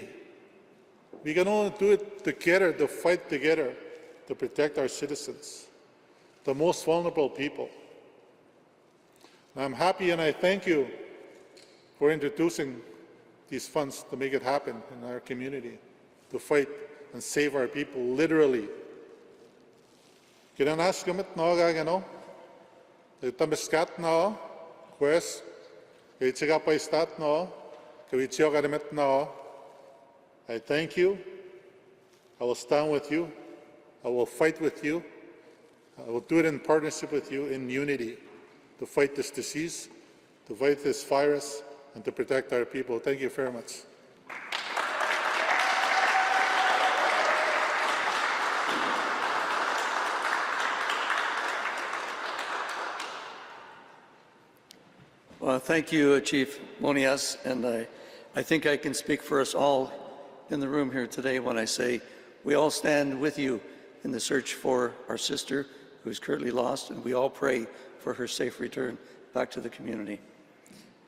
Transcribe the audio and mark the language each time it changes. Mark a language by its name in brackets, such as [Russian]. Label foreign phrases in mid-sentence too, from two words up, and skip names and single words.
[English] We can only do it together, to fight together, to protect our citizens, the most vulnerable people. And I'm happy and I thank you for introducing these funds to make it happen in our community, to fight and save our people, literally. [Cree] Kinanaskamit na gagano, tamiskat na, quest, kitiga pa istat na, kawitio kadamit na. [English] I thank you. I will stand with you. I will fight with you. I will do it in partnership with you, in unity, to fight this disease, to fight this virus, and to protect our people. Thank you very much. Well, thank you, Chief Monias, and I think I can speak for us all in the room here today when I say we all stand with you in the search for our sister who is currently lost, and we all pray for her safe return back to the community.